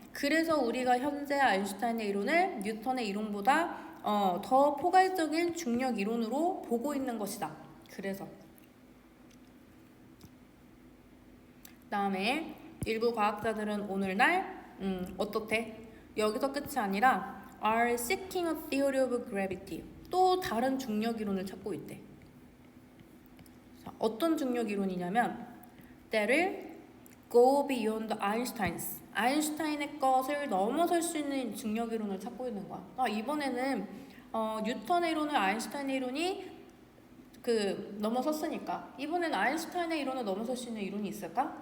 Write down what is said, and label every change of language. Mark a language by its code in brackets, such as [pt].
[ko] 그래서 우리가 현재 아인슈타인의 이론을 뉴턴의 이론보다 더 포괄적인 중력 이론으로 보고 있는 것이다. 그래서 다음에 일부 과학자들은 오늘날 어떻대? 여기서 끝이 아니라 [en] are seeking a theory of gravity. [ko] 또 다른 중력 이론을 찾고 있대. 자, 어떤 중력 이론이냐면 [en] that'll go beyond Einstein's. [ko] 아인슈타인의 것을 넘어설 수 있는 중력 이론을 찾고 있는 거야. 이번에는 뉴턴의 이론을 아인슈타인의 이론이 넘어섰으니까 이번에는 아인슈타인의 이론을 넘어설 수 있는 이론이 있을까?